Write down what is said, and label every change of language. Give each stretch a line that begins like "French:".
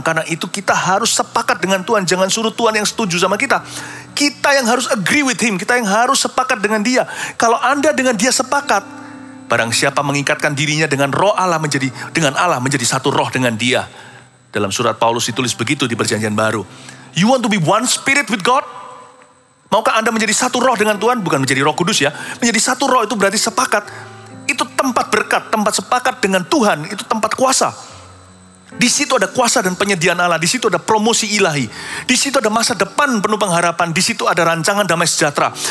Indonesian: Karena itu kita harus sepakat dengan Tuhan. Jangan suruh Tuhan yang setuju sama kita. Kita yang harus
English: agree with Him.
Indonesian: Kita yang harus sepakat dengan Dia. Kalau Anda dengan Dia sepakat, barang siapa mengikatkan dirinya dengan roh Allah menjadi satu roh dengan Dia. Dalam surat Paulus ditulis begitu di Perjanjian Baru.
English: You want to be one spirit with God?
Indonesian: Maukah Anda menjadi satu roh dengan Tuhan? Bukan menjadi Roh Kudus ya. Menjadi satu roh itu berarti sepakat. Itu tempat berkat, tempat sepakat dengan Tuhan, itu tempat kuasa. Di situ ada kuasa dan penyediaan Allah, di situ ada promosi ilahi. Di situ ada masa depan penuh pengharapan, di situ ada rancangan damai sejahtera.